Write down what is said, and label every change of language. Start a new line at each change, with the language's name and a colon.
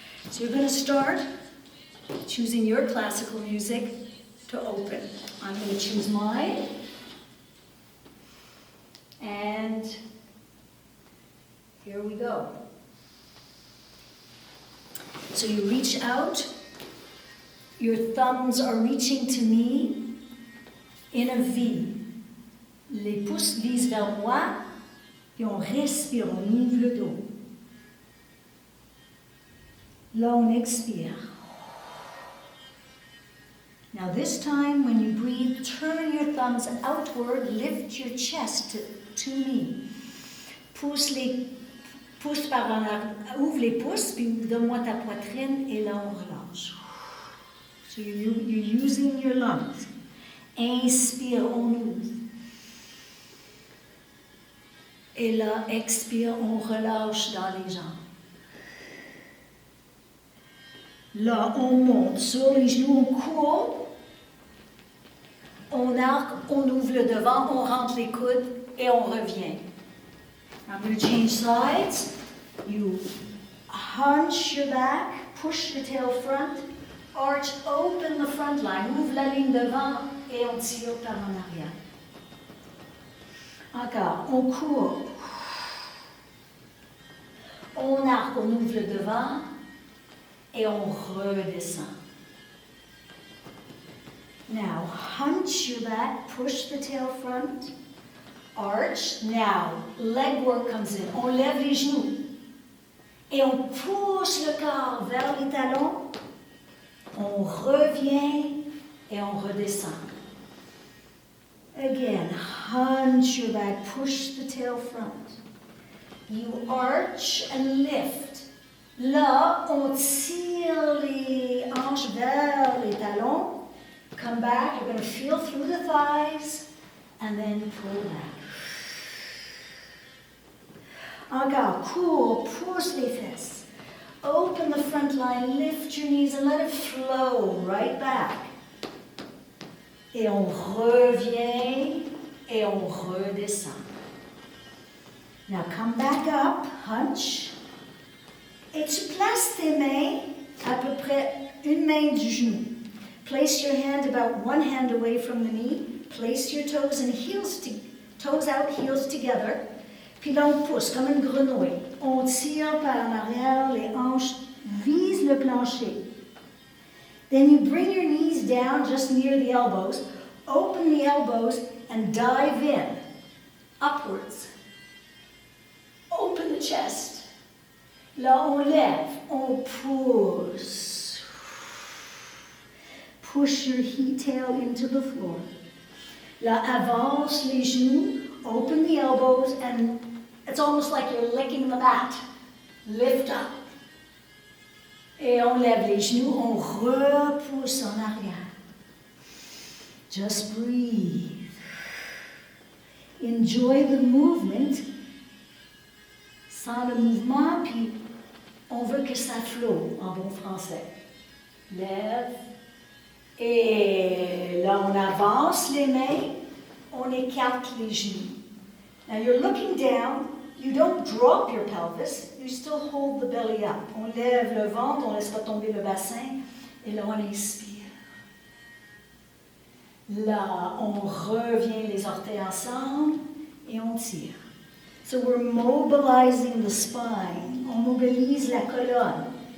English: So you're going to start choosing your classical music to open. I'm going to choose mine. And here we go. So you reach out. Your thumbs are reaching to me in a V.
French: Les pouces visent vers moi. Puis on respire, on ouvre le dos. Là, on expire.
English: Now this time, when you breathe, turn your thumbs outward, lift your chest to me.
French: Pousse par en arrière, ouvre les pouces, puis donne-moi ta poitrine, et là, on relâche.
English: So you're using your lungs.
French: Inspire, on ouvre. Et là, expire, on relâche dans les jambes. Là, on monte sur les genoux, on court, on arque, on ouvre le devant, on rentre les coudes et on revient.
English: I'm going to change sides. You hunch your back, push the tail front, arch, open the front line,
French: ouvre la ligne devant et on tire par en arrière. Encore, on court, on arque, on ouvre le devant. Et on redescend.
English: Now, hunch your back, push the tail front, arch. Now, leg work comes in.
French: On lève les genoux. Et on pousse le corps vers les talons. On revient et on redescend.
English: Again, hunch your back, push the tail front. You arch and lift.
French: Là, on tire les hanches vers les talons.
English: Come back, you're going to feel through the thighs, and then pull back.
French: Encore, cool, pousse les fesses.
English: Open the front line, lift your knees, and let it flow right back.
French: Et on revient, et on redescend.
English: Now come back up, hunch.
French: Et tu places tes mains à peu près une main du genou.
English: Place your hand about one hand away from the knee. Place your toes and toes out, heels together.
French: Puis là, on pousse comme une grenouille. On tire par en arrière, les hanches visent le plancher.
English: Then you bring your knees down just near the elbows. Open the elbows and dive in, upwards. Open the chest.
French: Là, on lève, on pousse.
English: Push your tail into the floor.
French: Là, avance les genoux,
English: open the elbows, and it's almost like you're licking the mat. Lift up.
French: Et on lève les genoux, on repousse en arrière.
English: Just breathe. Enjoy the movement.
French: Sans le mouvement, puis on veut que ça flotte en bon français. Lève. Et là, on avance les mains, on écarte les genoux.
English: Now you're looking down, you don't drop your pelvis, you still hold the belly up.
French: On lève le ventre, on ne laisse pas tomber le bassin, et là, on inspire. Là, on revient les orteils ensemble, et on tire.
English: So we're mobilizing the spine,
French: on mobilise la colonne.